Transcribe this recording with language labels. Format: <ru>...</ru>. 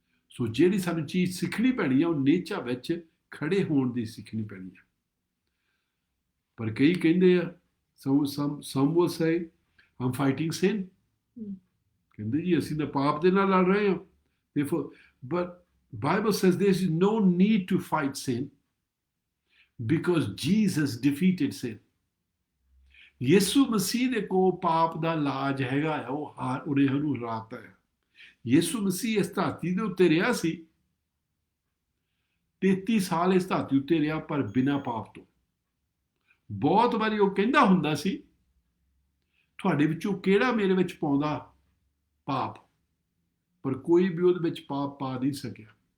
<pa>ਸੋ ਜਿਹੜੀ ਸਾਨੂੰ ਚੀਜ਼ ਸਿੱਖਣੀ ਪੈਣੀ ਆ, ਉਹ ਨੇਚਾ ਵਿੱਚ ਖੜੇ ਹੋਣ ਦੀ ਸਿੱਖਣੀ ਪੈਣੀ ਆ। ਪਰ ਕਈ ਕਹਿੰਦੇ ਆ,</pa> <en>some will say I'm fighting sin,</en> <pa>ਕਹਿੰਦੇ ਜੀ ਅਸੀਂ ਤਾਂ ਪਾਪ ਦੇ ਨਾਲ ਲੜ ਰਹੇ ਹਾਂ।</pa> <en>But Bible says there is no need to fight sin because Jesus defeated sin.</en> <pa>ਯਿਸੂ ਮਸੀਹ ਦੇ ਕੋਲ ਪਾਪ ਦਾ ਇਲਾਜ ਹੈਗਾ ਆ, ਉਹਨੇ ਉਹਨੂੰ ਹਰਾਤਾ ਹੈ। ਯਿਸੂ ਮਸੀਹ ਇਸ ਧਰਤੀ ਦੇ ਉੱਤੇ ਰਿਹਾ ਸੀ, 33 ਸਾਲ ਇਸ ਧਰਤੀ ਉੱਤੇ ਰਿਹਾ, ਪਰ ਬਿਨਾਂ ਪਾਪ ਤੋਂ। ਬਹੁਤ ਵਾਰੀ ਉਹ ਕਹਿੰਦਾ ਹੁੰਦਾ ਸੀ, ਤੁਹਾਡੇ ਵਿੱਚੋਂ ਕਿਹੜਾ ਮੇਰੇ ਵਿੱਚ ਪਾਉਂਦਾ ਪਾਪ, ਪਰ ਕੋਈ ਵੀ ਉਹਦੇ ਵਿੱਚ ਪਾਪ ਪਾ ਨਹੀਂ ਸਕਿਆ।</pa>